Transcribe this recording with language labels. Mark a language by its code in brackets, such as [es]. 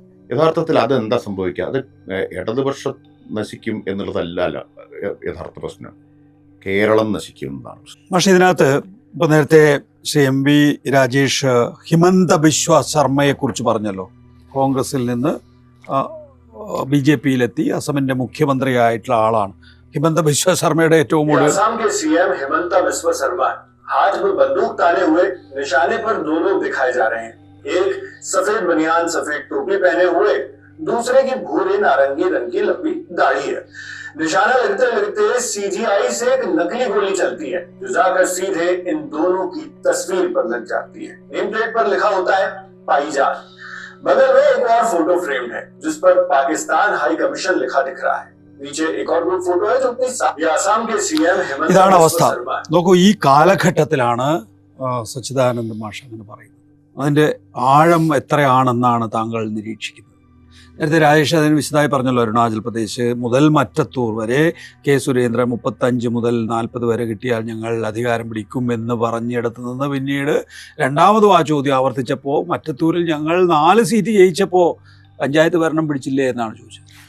[ml] യഥാർത്ഥത്തിൽ അതെന്താ സംഭവിക്കുക? അത് ഇടതുപക്ഷം നശിക്കും എന്നുള്ളതല്ല യഥാർത്ഥ പ്രശ്നം, കേരളം നശിക്കും എന്നാണ്. പക്ഷേ ഇതിനകത്ത് ഇപ്പോൾ നേരത്തെ ശ്രീ എം വി രാജേഷ് ഹിമന്ത ബിശ്വ ശർമ്മയെ കുറിച്ച് പറഞ്ഞല്ലോ. കോൺഗ്രസിൽ നിന്ന് BJP-യിലെത്തി അസമിന്റെ മുഖ്യമന്ത്രിയായിട്ടുള്ള ആളാണ് ഹിമന്ത ബിശ്വ ശർമ്മയുടെ ഏറ്റവും കൂടുതൽ. [hi] असम के सीएम हेमंत बिस्वा शर्मा हाथ में बंदूक ताने हुए निशाने पर दो लोग दिखाए जा रहे हैं। एक सफेद बनियान सफेद टोपी पहने हुए, दूसरे की भूरे नारंगी रंग की लंबी दाढ़ी है। निशाना लगते लगते CGI से एक नकली गोली चलती है जो जाकर सीधे इन दोनों की तस्वीर पर लग जाती है। नेम प्लेट पर लिखा होता है पाईजान। बगल में एक और फोटो फ्रेम है जिस पर पाकिस्तान हाई कमीशन लिखा दिख रहा है। नीचे एक और ग्रुप फोटो है जो अपनी असम के सीएम हेमंत [ml] ഇതാണ് അവസ്ഥ. [hi] बिस्वा शर्मा [ml] നോക്കൂ, ഈ കാലഘട്ടത്തിലാണ് സച്ചിദാനന്ദ മാഷ് അങ്ങനെ പറയുന്നത്. അതിൻ്റെ ആഴം എത്രയാണെന്നാണ് താങ്കൾ നിരീക്ഷിക്കുന്നത്? നേരത്തെ രാജേഷ് അതിന് വിശദമായി പറഞ്ഞല്ലോ. അരുണാചൽ പ്രദേശ് മുതൽ മറ്റത്തൂർ വരെ കെ സുരേന്ദ്രൻ 35 മുതൽ 40 വരെ കിട്ടിയാൽ ഞങ്ങൾ അധികാരം പിടിക്കും എന്ന് പറഞ്ഞിടത്ത് നിന്ന് പിന്നീട് രണ്ടാമതും ആ ചോദ്യം ആവർത്തിച്ചപ്പോൾ മറ്റത്തൂരിൽ ഞങ്ങൾ 4 സീറ്റ് ജയിച്ചപ്പോൾ പഞ്ചായത്ത് ഭരണം പിടിച്ചില്ലേ എന്നാണ് ചോദിച്ചത്.